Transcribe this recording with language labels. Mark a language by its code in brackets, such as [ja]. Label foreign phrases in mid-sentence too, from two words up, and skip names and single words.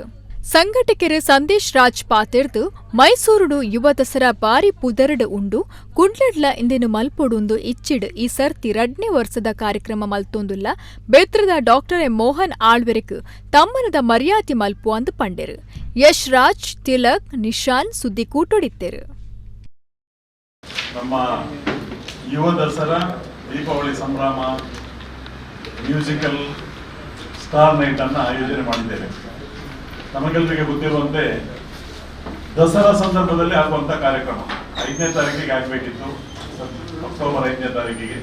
[tcy] ಸಂಘಟಕರು ಸಂದೇಶ್ ರಾಜ್ ಪಾತೆರ್ದು ಮೈಸೂರುಡು ಯುವ ದಸರಾ ಬಾರಿ ಪುದರಡು ಉಂಡು ಕುಡ್ಲಡ್ಲ ಇಂದಿನ ಮಲ್ಪೊಡುಂದು ಇಚ್ಚಿಡ್ ಈ ಸರ್ತಿ 2ನೇ ವರ್ಷದ ಕಾರ್ಯಕ್ರಮ ಮಲ್ತೊಂದುಲ್ಲ ಬೆತ್ರದ ಡಾಕ್ಟರ್ ಎಂ ಮೋಹನ್ ಆಳ್ವೆರೆಕ್ ತಮ್ಮನದ ಮರ್ಯಾದೆ ಮಲ್ಪು ಅಂದು ಪಂಡೆರು. ಯಶ್ ರಾಜ್, ತಿಲಕ್, ನಿಶಾನ್ ಸುದ್ದಿ ಕೂಟೊಡಿತ್ತೆರು. [kn] ನಮ್ಮ ಯುವ ದಸರಾ ದೀಪಾವಳಿ ಸಂಭ್ರಮ [en] musical star night [kn] ಅನ್ನು ಆಯೋಜನೆ ಮಾಡಿದ್ದೇವೆ. ನಮಗೆಲ್ಲರಿಗೆ ಗೊತ್ತಿರುವಂತೆ ದಸರಾ ಸಂದರ್ಭದಲ್ಲಿ ಆಗುವಂಥ ಕಾರ್ಯಕ್ರಮ 5ನೇ ತಾರೀಕಿಗೆ ಆಗಬೇಕಿತ್ತು, ಅಕ್ಟೋಬರ್ 5ನೇ ತಾರೀಕಿಗೆ.